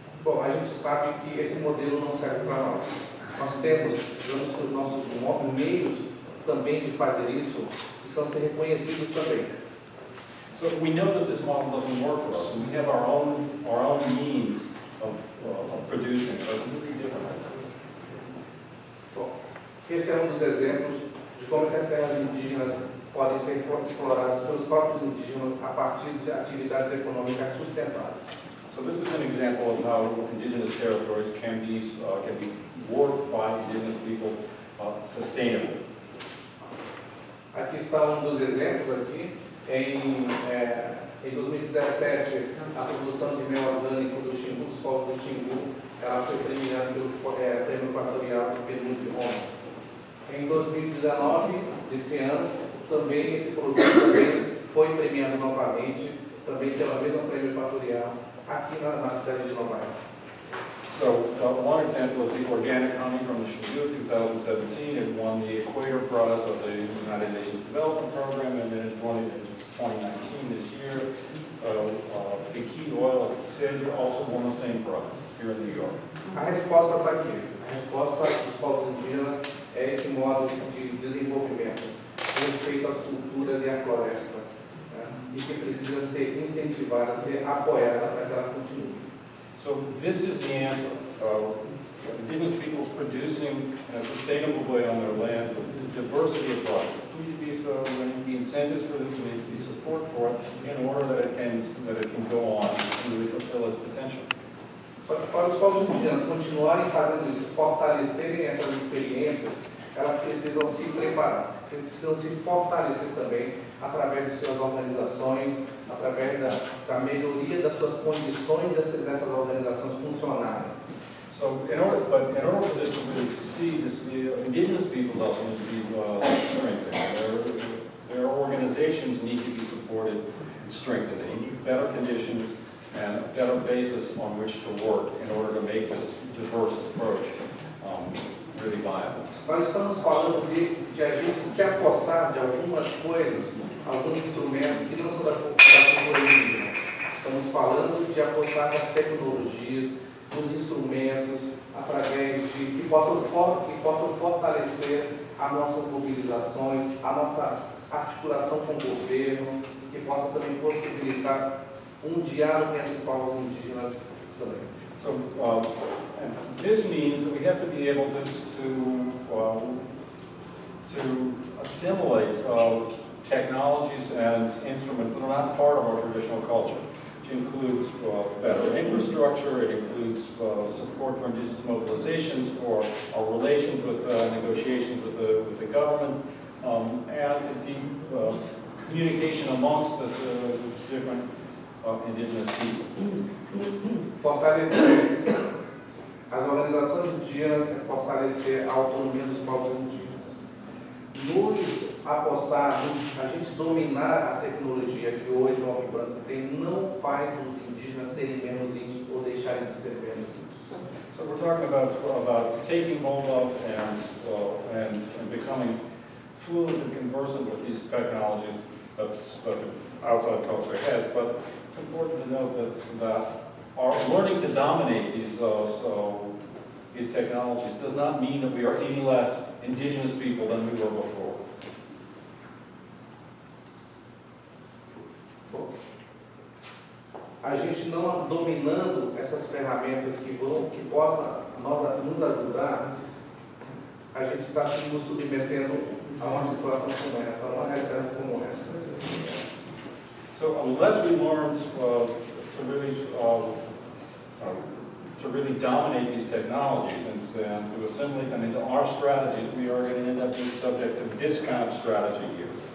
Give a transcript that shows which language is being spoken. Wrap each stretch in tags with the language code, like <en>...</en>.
<pt>Bom, a gente sabe que esse modelo não serve para nós. Precisamos que os nossos meios também de fazer isso precisam ser reconhecidos também.</pt> <en>So we know that this model doesn't work for us, and we have our own means of producing a completely different methods.</en> <pt>Bom, esse é dos exemplos de como as terras indígenas podem ser exploradas pelos próprios indígenas a partir de atividades econômicas sustentáveis.</pt> <en>So this is an example of how indigenous territories can be worked by indigenous people sustainably.</en> <pt>Aqui está dos exemplos aqui. Em 2017, a produção de mel orgânico do Xingu, dos povos do Xingu, ela foi premiada pelo Prêmio Equatorial do Peru de Roma. Em 2019, desse ano, também esse produto também foi premiado novamente, também pela mesma Prêmio Equatorial, aqui na cidade de Nova York.</pt> <en>So one example is the organic honey from the Xingu 2017. It won the Equator Prize of the United Nations Development Program, and then in 2019 this year, the key oil of Seja also won the same prize here in New York.</en> <pt>A resposta está aqui. A resposta dos povos indígenas é esse modo de desenvolvimento, respeito às culturas e à floresta, né? E que precisa ser incentivada, ser apoiada para que ela continue.</pt> <en>So this is the answer. Indigenous peoples producing in a sustainable way on their lands, a diversity of products. There needs to be incentives for this, there needs to be support for it in order that it can go on and really fulfill its potential.</en> <pt>Para os povos indígenas continuarem fazendo isso, fortalecerem essas experiências, elas precisam se preparar, precisam se fortalecer também através de suas organizações, através da melhoria das suas condições dessas organizações funcionarem.</pt> <en>So, in order for this to really succeed, the indigenous peoples also need to be strengthened. Their organizations need to be supported and strengthened. They need better conditions and a better basis on which to work in order to make this diverse approach really viable.</en> <pt>Nós estamos falando de a gente se apossar de algumas coisas, alguns instrumentos que não são da cultura indígena. Estamos falando de apostar nas tecnologias, nos instrumentos, através de que possam fortalecer as nossas mobilizações, a nossa articulação com o governo, que possa também possibilitar diálogo entre povos indígenas também.</pt> <en>So this means that we have to be able to assimilate technologies and instruments that are not part of our traditional culture. which includes better infrastructure, it includes support for indigenous mobilizations, for our relations with negotiations with the government, and indeed communication amongst the different indigenous peoples.</en> <pt>Fortalecer as organizações indígenas é fortalecer a autonomia dos povos indígenas. Nos apostarmos, a gente dominar a tecnologia que hoje o homem branco tem, não faz os indígenas serem menos índios ou deixarem de ser menos índios.</pt> <en>So we're talking about taking hold of and becoming fluent and conversant with these technologies that the outside culture has, but it's important to note that our learning to dominate these technologies does not mean that we are any less indigenous people than we were before.</en> <pt>A gente não dominando essas ferramentas que possam nos ajudar, a gente está nos submetendo a uma situação como essa, a uma realidade como essa.</pt> <en>So unless we learn to really dominate these technologies and to assimilate them into our strategies, we are going to end up being subject to this kind of strategy here.</en>